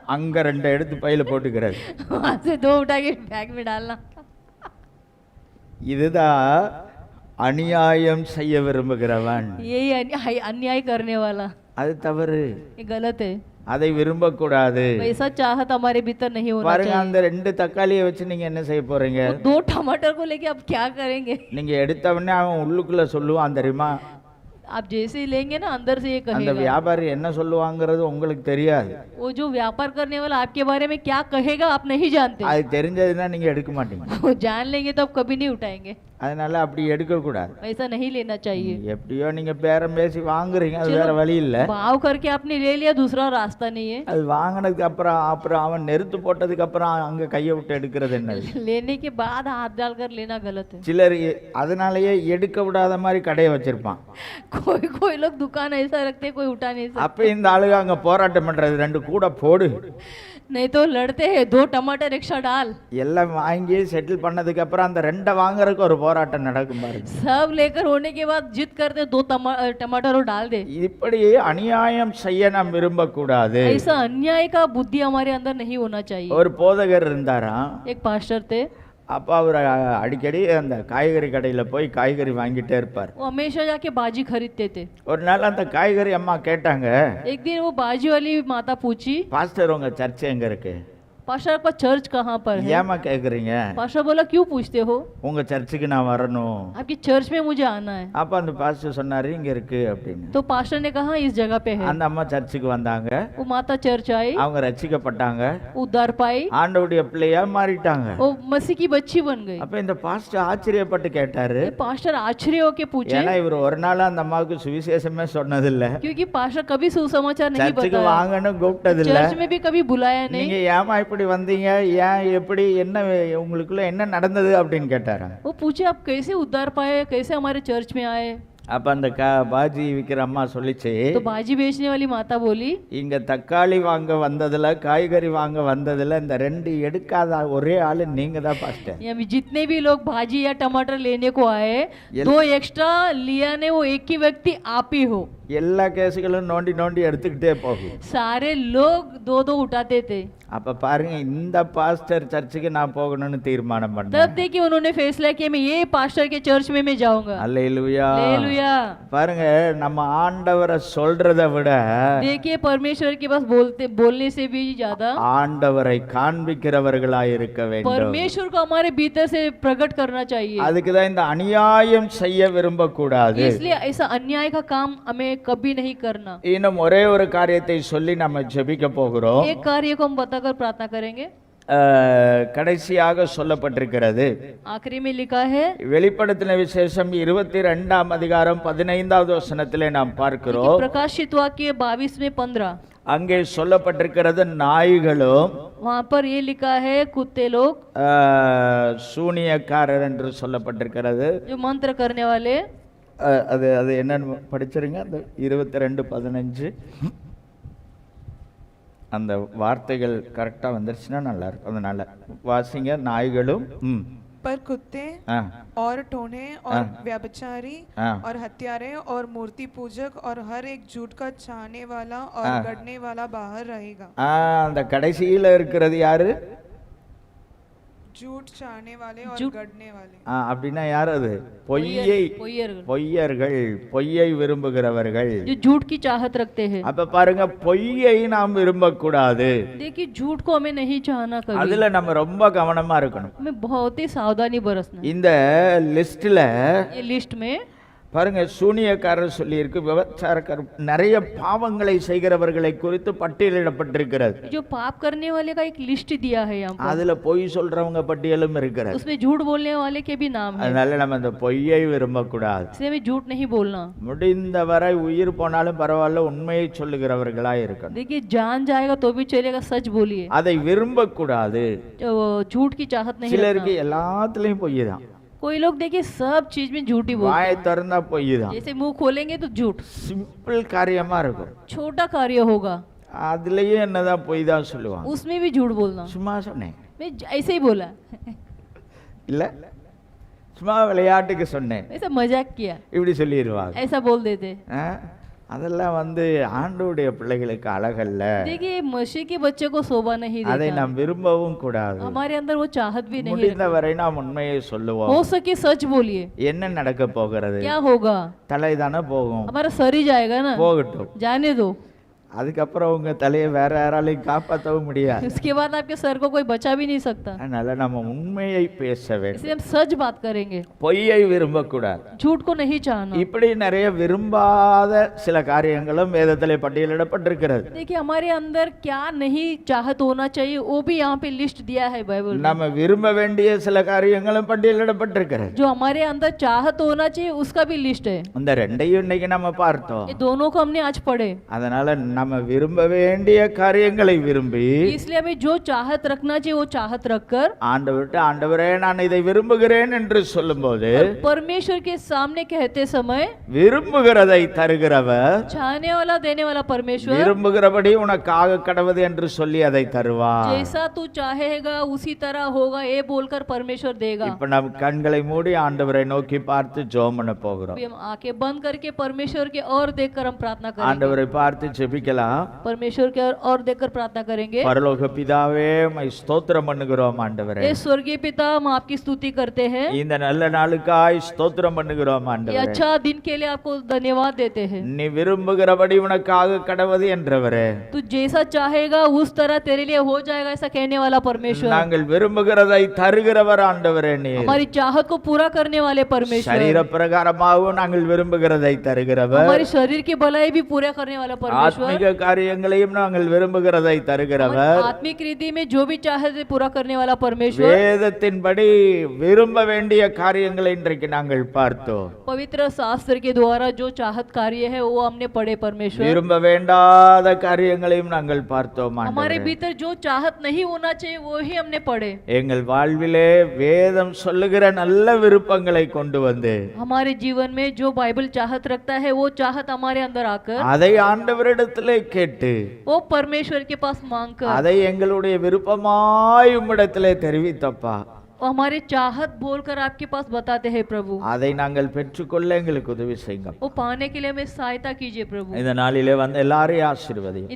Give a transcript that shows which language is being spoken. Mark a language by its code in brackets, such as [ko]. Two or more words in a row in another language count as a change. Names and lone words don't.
[ta] அங்க 2 எடுத்து பையில போட்டுக்கிறது. [hi] वहां से 2 उठा के बैग में डालना। [ta] இதுதான் அநியாயம் செய்ய விரும்புகிறவன், [hi] यही अन्याय करने वाला, [ta] அது தவறு. [hi] ये गलत है। [ta] அதை விரும்பக்கூடாது. [hi] वैसा चाहत हमारे भीतर नहीं होना [ta] பாருங்க, [hi] चाहिए। [ta] அந்த 2 தக்காளியை வச்சு நீங்க என்ன செய்ய போறீங்க? [hi] वो 2 टमाटर को लेके आप क्या करेंगे? [ta] நீங்க எடுத்த உடனே அவன் உள்ளுக்குள்ள சொல்லுவான் தெரியுமா? [hi] आप जैसे ही लेंगे ना अंदर से ये [ta] அந்த [hi] कहेगा। [ta] வியாபாரி என்ன சொல்லுவாங்கிறது உங்களுக்கு தெரியாது. [hi] वो जो व्यापार करने वाला आपके बारे में क्या कहेगा आप नहीं जानते। [ta] அது தெரிஞ்சதுன்னா நீங்க எடுக்க மாட்டீங்க. [hi] वो जान लेंगे तो आप कभी नहीं उठाएंगे। [ta] அதனால அப்படி எடுக்க கூடாது. [hi] ऐसा नहीं लेना चाहिए। [ta] எப்படியோ நீங்க பேரம் பேசி வாங்குறீங்க, அது வேற வழி இல்ல. [hi] भाव करके आपने ले लिया, दूसरा रास्ता नहीं है। [ta] அது வாங்கினதுக்கு அப்புறம் அவன் நெருத்து போட்டதுக்கு அப்புறம் அங்க கையை விட்டு எடுக்கிறது என்னது? [hi] लेने के बाद हाथ डालकर लेना गलत है। [ta] சிலர் அதனாலயே எடுக்க விடாத மாதிரி கடையை வச்சிருப்பான். [hi] कोई लोग दुकान ऐसा रखते हैं, कोई उठा नहीं सकता। [ta] அப்ப இந்த ஆளுங்க அங்க போராட்டம் பண்றது, 2 கூட போடு, [hi] नहीं तो लड़ते हैं 2 टमाटर रिक्शा डाल। [ta] எல்லாம் வாங்கி செட்டில் பண்ணதுக்கு அப்புறம் அந்த 2 வாங்குறதுக்கு ஒரு போராட்டம் நடக்கும் பாருங்க. [hi] सब लेकर होने के बाद जिद करते 2 टमाटर और डाल दे। [ta] இப்படி அநியாயம் செய்ய நாம் விரும்பக்கூடாது. [hi] ऐसा अन्याय का बुद्धि हमारे अंदर नहीं होना चाहिए। [ta] ஒரு போதகர் இருந்தாராம். [hi] एक पास्टर थे, [ta] அப்போ அவர் அடிக்கடி அந்த காய்கறி கடையில் போய் காய்கறி வாங்கிட்டே இருப்பார். [hi] वो हमेशा जाके बाजी खरीदते थे। [ta] ஒரு நாள் அந்த காய்கறி அம்மா கேட்டாங்க, [hi] एक दिन वो बाजी वाली माता पूछी, [ta] பாஸ்டர் உங்க சர்ச் எங்க இருக்கு? [hi] पास्टर का चर्च कहाँ पर है? [ta] ஏமா கேக்குறீங்க? [hi] पास्टर बोला क्यों पूछते हो, [ta] உங்க சர்ச்சுக்கு நான் வரணும். [hi] आपकी चर्च में मुझे आना है। [ta] அப்ப அந்த பாஸ்டர் சொன்னாரு இங்க இருக்கு அப்படின்னு. [hi] तो पास्टर ने कहा इस जगह पे है। [ta] அந்த அம்மா சர்ச்சுக்கு வந்தாங்க, [hi] वो माता चर्च आई, [ta] அவங்க ரட்சிக்கப்பட்டாங்க, [hi] उद्धार पाई, [ta] ஆண்டவருடைய பிள்ளையா மாறிட்டாங்க. [hi] वो मसीह की बच्ची बन गई। [ta] அப்ப இந்த பாஸ்டர் ஆச்சரியப்பட்டு கேட்டாரு, [hi] ये पास्टर आश्चर्य होके पूछे, [ta] ஏன்னா இவர் ஒரு நாள் அந்த அம்மாவுக்கு சுவிசேஷமே சொன்னதில்ல, [hi] क्योंकि पास्टर कभी सुसमाचार नहीं [ta] சர்ச்சுக்கு [hi] बताया, [ta] வாங்கன்னு கூப்பிட்டதில்ல, [hi] चर्च में भी कभी बुलाया नहीं। [ta] நீங்க ஏமா இப்படி வந்தீங்க, ஏன் எப்படி, என்ன உங்களுக்குள்ள என்ன நடந்தது அப்படின்னு கேட்டாராம். [hi] वो पूछे आप कैसे उद्धार पाए, कैसे हमारे चर्च में आए। [ta] அப்ப அந்த பாஜி விற்கிற அம்மா சொல்லிச்சு, [hi] तो बाजी बेचने वाली माता बोली, [ta] இங்க தக்காளி வாங்க வந்ததுல, காய்கறி வாங்க வந்ததுல இந்த 2 எடுக்காத ஒரே ஆளு நீங்க தான் பாஸ்டர். [hi] यहाँ जितने भी लोग भाजी या टमाटर लेने को आए, 2 एक्स्ट्रा लिया ने वो एक ही व्यक्ति आप ही हो। [ta] எல்லா கேஸுகளும் நோண்டி நோண்டி எடுத்துக்கிட்டே போகும். [hi] सारे लोग 2 उठाते थे। [ta] அப்ப பாருங்க, இந்த பாஸ்டர் சர்ச்சுக்கு நான் போகணும்னு தீர்மானம் [hi] तब [ta] பண்ணேன். [hi] देखिए उन्होंने फैसला किया मैं ये पास्टर के चर्च में मैं जाऊंगा। [ta] அல்லேலூயா. [hi] हालेलुया। [ta] பாருங்க, நம்ம ஆண்டவரை சொல்றதை விட [hi] देखिए परमेश्वर के पास बोलने से भी ज्यादा [ta] ஆண்டவரை காண்பிக்கிறவர்களாய் இருக்க வேண்டும். [hi] परमेश्वर को हमारे भीतर से प्रकट करना चाहिए। [ta] அதுக்கு தான் இந்த அநியாயம் செய்ய விரும்பக்கூடாது. [hi] इसलिए ऐसा अन्याय का काम हमें कभी नहीं करना। [ta] இன்னும் ஒரே ஒரு காரியத்தை சொல்லி நம்ம ஜெபிக்க போகிறோம். [hi] एक कार्य को हम बताकर प्रार्थना करेंगे। [ta] கடைசியாக சொல்லப்பட்டிருக்கிறது, [hi] आखिरी में लिखा है, [ta] வெளிப்படுத்தின விசேஷம் 22ஆம் அதிகாரம் 15வது வசனத்திலே நாம் பார்க்கிறோம். [hi] प्रकाशित वाक्य 22 में 15, [ta] அங்கே சொல்லப்பட்டிருக்கிறது, நாய்களும் [hi] वहां पर ये लिखा है कुत्ते लोग, [ta] சூனியக்காரர் என்று சொல்லப்பட்டிருக்கிறது. [hi] जो मंत्र करने वाले, [ta] அது அது என்னன்னு படிச்சிருங்க, அந்த 22:15 அந்த வார்த்தைகள் கரெக்டாக வந்துருச்சுன்னா நல்லா இருக்கும். அதனால வாசிங்க. நாய்களும் [hi] पर कुत्ते और टोने और व्यभिचारी और हत्यारे और मूर्ति पूजक और हर एक झूठ का छाने वाला और गढ़ने वाला बाहर रहेगा। [ta] அந்த கடைசியில் இருக்கிறது யாரு? [hi] झूठ छाने वाले और गढ़ने वाले। [ta] அப்படின்னா யார் அது? பொய்யர்கள், பொய்யை விரும்புகிறவர்கள், [hi] जो झूठ की चाहत रखते हैं। [ta] அப்ப பாருங்க, பொய்யை நாம் விரும்பக்கூடாது. [hi] देखिए झूठ को हमें नहीं चाहना कभी। [ta] அதுல நம்ம ரொம்ப கவனமா இருக்கணும். [hi] हमें बहुत ही सावधानी बरसना। [ta] இந்த லிஸ்ட்ல [hi] ये लिस्ट में [ta] பாருங்க, சூனியக்காரர் சொல்லி இருக்கு, விபச்சாரக்காரர், நிறைய பாவங்களை செய்கிறவர்களை குறித்து பட்டியலிடப்பட்டிருக்கிறது. [hi] जो पाप करने वाले का एक लिस्ट दिया है यहाँ पर, [ta] அதுல பொய் சொல்றவங்க பட்டியலும் இருக்கிறது. [hi] उसमें झूठ बोलने वाले के भी नाम है। [ta] அதனால நம்ம அந்த பொய்யை விரும்பக்கூடாது. [hi] इसलिए हमें झूठ नहीं बोलना। [ta] முடிந்தவரை உயிர் போனாலும் பரவாயில்ல, உண்மையை சொல்லுகிறவர்களாய் இருக்கணும். [hi] देखिए जान जाएगा तो भी चलेगा, सच बोलिए। [ta] அதை விரும்பக்கூடாது. [hi] झूठ की चाहत नहीं [ta] சிலருக்கு [hi] रखना। [ta] எல்லாத்துலயும் பொய் தான். [hi] कोई लोग देखिए सब चीज में झूठ ही बोलते [ta] வாயை [hi] हैं। [ta] திறந்தா பொய் தான். [hi] जैसे मुंह खोलेंगे तो झूठ, [ta] சிம்பிள் காரியமா இருக்கும். [hi] छोटा कार्य होगा [ta] அதுலயும் என்னதான் பொய் தான் சொல்லுவாங்க. [hi] उसमें भी झूठ बोलना। [ta] சும்மா சொன்னேன், [hi] मैं ऐसे ही बोला, [ta] இல்ல சும்மா விளையாட்டுக்கு சொன்னேன், [hi] ऐसा मजाक किया, [ta] இப்படி சொல்லிடுவாங்க. [hi] ऐसा बोल देते। [ta] அதெல்லாம் ஆண்டவருடைய பிள்ளைகளுக்கு அழகல்ல. [hi] देखिए मसीह के बच्चे को शोभा नहीं [ta] அதை [hi] देता, [ta] நாம் விரும்பவும் கூடாது. [hi] हमारे अंदर वो चाहत भी नहीं रखता। [ta] முடிந்தவரை நாம் உண்மையை சொல்லுவோம். [hi] हो सके सच बोलिए, [ta] என்ன நடக்க போகிறது? [hi] क्या होगा? [ta] தலைதானே போகும், [hi] हमारा सर ही जाएगा ना, [ta] போகட்டும். [hi] जाने दो। [ta] அதுக்கப்புறம் உங்க தலையை வேற யாராலையும் காப்பாற்றவும் முடியாது. [hi] इसके बाद आपके सर को कोई बचा भी नहीं सकता। [ta] அதனால நம்ம உண்மையை பேச வேண்டும். [hi] इसलिए हम सच बात करेंगे, [ta] பொய்யை விரும்பக்கூடாது. [hi] झूठ को नहीं चाहना। [ta] இப்படி நிறைய விரும்பாத சில காரியங்களும் வேதத்திலே பட்டியலிடப்பட்டிருக்கிறது. [hi] देखिए हमारे अंदर क्या नहीं चाहत होना चाहिए वो भी यहाँ पे लिस्ट दिया है बाइबल में। [ta] நம்ம விரும்ப வேண்டிய சில காரியங்களும் பட்டியலிடப்பட்டிருக்கிறது. [hi] जो हमारे अंदर चाहत होना चाहिए उसका भी लिस्ट है। [ta] இந்த ரெண்டையும் இன்னைக்கு நம்ம பார்த்தோம். [hi] ये दोनों को हमने आज पढ़े। [ta] அதனால நம்ம விரும்ப வேண்டிய காரியங்களை விரும்பி [hi] इसलिए हमें जो चाहत रखना चाहिए वो चाहत रखकर [ta] ஆண்டவர்கிட்ட ஆண்டவரே நான் இதை விரும்புகிறேன் என்று சொல்லும்போது [hi] परमेश्वर के सामने कहते समय [ta] விரும்புகிறதை தருகிறவர் [hi] चाहने वाला देने वाला परमेश्वर [ta] விரும்புகிறபடி உனக்காக கடவுது என்று சொல்லி அதை தருவார். [hi] जैसा तू चाहेगा उसी तरह होगा ये बोलकर परमेश्वर देगा। [ta] இப்ப நம் கண்களை மூடி ஆண்டவரை நோக்கி பார்த்து ஜெபம் பண்ண போகிறோம். [hi] अभी हम आंखें बंद करके परमेश्वर के और देखकर हम प्रार्थना करेंगे। [ta] ஆண்டவரை பார்த்து ஜெபிக்கலாம். [hi] परमेश्वर के और देखकर प्रार्थना करेंगे। [ta] பரலோக பிதாவே மை ஸ்தோத்திரம் பண்ணுகிறோம் ஆண்டவரே. [hi] ये स्वर्गीय पिता हम आपकी स्तुति करते हैं, [ta] இந்த நல்ல நாளுக்காய் ஸ்தோத்திரம் பண்ணுகிறோம் [hi] ये [ta] ஆண்டவரே. [hi] अच्छा दिन के लिए आपको धन्यवाद देते हैं। [ta] நீ விரும்புகிறபடி உனக்காக கடவுது என்றவரே. [hi] तू जैसा चाहेगा उस तरह तेरे लिए हो जाएगा ऐसा कहने वाला परमेश्वर। [ta] நாங்கள் விரும்புகிறதை தருகிறவர் ஆண்டவரே நீர். [hi] हमारी चाहत को पूरा करने वाले परमेश्वर, [ta] சரீர பிரகாரமாகவும் நாங்கள் விரும்புகிறதை தருகிறவர். [hi] हमारे शरीर की भलाई भी पूरा करने वाला परमेश्वर, [ta] ஆத்மீக காரியங்களையும் நாங்கள் விரும்புகிறதை தருகிறவர். [hi] हमारी आत्मिक रीति में जो भी चाहे थे पूरा करने वाला परमेश्वर। [ta] வேதத்தின்படி விரும்ப வேண்டிய காரியங்களை இன்றைக்கு நாங்கள் பார்த்தோம். [hi] पवित्र शास्त्र के द्वारा जो चाहत कार्य है वो हमने पढ़े परमेश्वर। [ta] விரும்ப வேண்டாத காரியங்களையும் நாங்கள் பார்த்தோம் [hi] हमारे [ta] ஆண்டவரே. [hi] भीतर जो चाहत नहीं होना चाहिए वो ही हमने पढ़े। [ta] எங்கள் வாழ்விலே வேதம் சொல்லுகிற நல்ல விருப்பங்களை கொண்டு வந்து [hi] हमारे जीवन में जो बाइबल चाहत रखता है वो चाहत हमारे अंदर आकर [ta] அதை ஆண்டவரிடத்திலே கேட்டு [hi] वो परमेश्वर के पास मांगकर [ta] அதை எங்களுடைய விருப்பமாய் உம்மிடத்திலே தெரிவித்தப்பா. [hi] और हमारे चाहत बोलकर आपके पास बताते हैं प्रभु। [ta] அதை நாங்கள் பெற்றுக்கொள்ள எங்களுக்கு உதவி செய்யுங்க. [hi] वो पाने के लिए हमें सहायता कीजिए प्रभु। [ta] இந்த நாளிலே வந்து எல்லாரையும் ஆசீர்வதியும்.